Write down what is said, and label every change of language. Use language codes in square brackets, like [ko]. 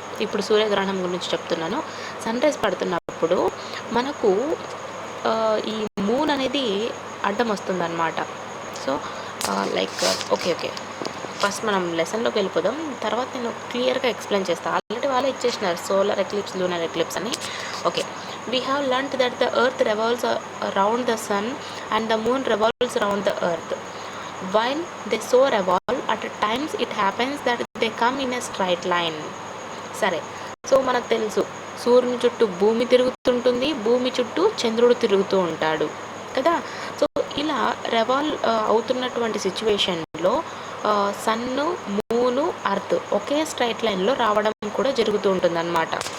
[te] ఇప్పుడు సూర్యగ్రహణం గురించి చెప్తున్నాను. సన్ రైజ్ పడుతున్నప్పుడు మనకు ఈ మూన్ అనేది అడ్డం వస్తుంది అన్నమాట. సో లైక్ ఓకే ఫస్ట్ మనం లెసన్లోకి వెళ్ళిపోదాం, తర్వాత నేను క్లియర్గా ఎక్స్ప్లెయిన్ చేస్తాను. ఆల్రెడీ వాళ్ళే ఇచ్చేసినారు సోలార్ ఎక్లిప్స్, లూనర్ ఎక్లిప్స్ అని. [en] Okay, we have learnt that the earth revolves around the sun and the moon revolves around the earth. While they so revolve, at times it happens that they come in a straight line. [te] సరే, so మనకు తెలుసు సూర్యుని చుట్టూ భూమి తిరుగుతుంటుంది, భూమి చుట్టూ చంద్రుడు తిరుగుతూ ఉంటాడు కదా. సో ఇలా రెవాల్వ్ అవుతున్నటువంటి సిచ్యువేషన్లో సన్ను, మూను, అర్త్ ఒకే స్ట్రైట్ లైన్లో రావడం కూడా జరుగుతూ ఉంటుందన్నమాట.